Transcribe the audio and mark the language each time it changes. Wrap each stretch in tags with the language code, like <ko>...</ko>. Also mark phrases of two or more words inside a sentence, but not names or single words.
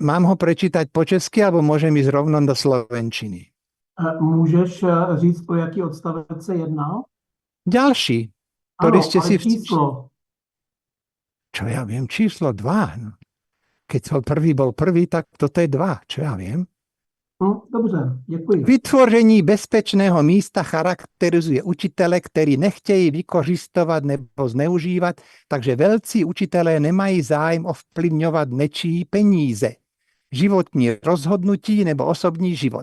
<sk>Mám ho prečítať po česky, alebo môžem ísť rovno do slovenčiny?</sk> <cs>Můžeš říct, o jaký odstavec se jedná?</cs> <sk>Ďalší, ktorý</sk> <cs>Ano,</cs> <sk>ste si...</sk> <cs>ale číslo.</cs> <sk>Čo ja viem, číslo 2. No. Keď prvý bol prvý, tak toto je 2. Čo ja viem?</sk> <cs>Dobře, děkuji. Vytvoření bezpečného místa charakterizuje učitele, který nechtějí vykořistovat nebo zneužívat, takže velcí učitelé nemají zájem ovplyvňovat nečí peníze, životní rozhodnutí nebo osobní život.</cs>